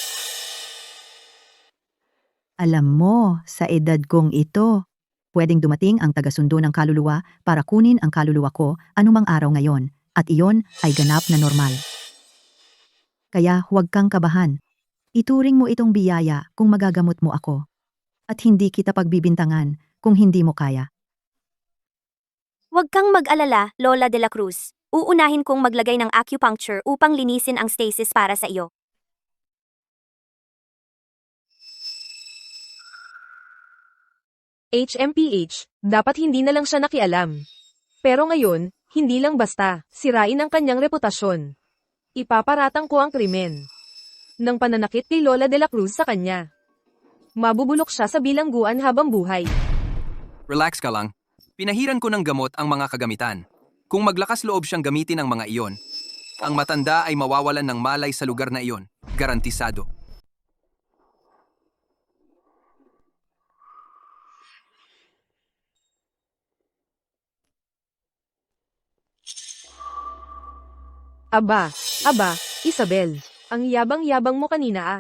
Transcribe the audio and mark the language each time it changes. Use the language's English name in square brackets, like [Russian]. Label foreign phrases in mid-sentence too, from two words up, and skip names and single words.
[Filipino] Alam mo, sa edad kong ito, pwedeng dumating ang tagasundo ng kaluluwa para kunin ang kaluluwa ko anumang araw ngayon, at iyon ay ganap na normal. Kaya huwag kang kabahan. Ituring mo itong biyaya kung magagamot mo ako. At hindi kita pagbibintangan kung hindi mo kaya. Huwag kang mag-alala, Lola de la Cruz. Uunahin kong maglagay ng acupuncture upang linisin ang stasis para sa iyo. HMPH, dapat hindi na lang siya nakialam. Pero ngayon, hindi lang basta, sirain ang kanyang reputasyon. Ipaparatang ko ang krimen ng pananakit kay Lola de la Cruz sa kanya. Mabubulok siya sa bilangguan habang buhay. Relax ka lang. Pinahiran ko ng gamot ang mga kagamitan. Kung maglakas loob siyang gamitin ang mga iyon, ang matanda ay mawawalan ng malay sa lugar na iyon. Garantisado. Aba, Isabel, ang yabang-yabang mo kanina ah.